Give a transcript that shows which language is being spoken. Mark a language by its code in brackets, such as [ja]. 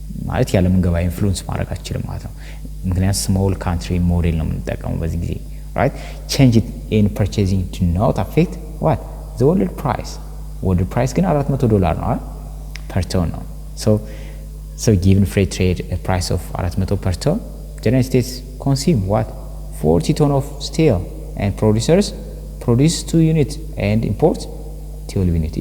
[am] ማለት ያለምን ገበያ ኢንፍሉዌንስ ማድረግ አትችልም ማለት ነው። ምክንያቱም ስሞል ካንትሪ ሞዴል ነው የምንጠቀመው በዚህ ጊዜ right? [en] Change it in purchasing to not affect what? The world price. [am] World price ግን $400 ነው አይደል? [en] per ton ነው. So given free trade a price of $400 per ton, the United States consume what? 40 ton of steel and producers produce 2 units and import 12 units.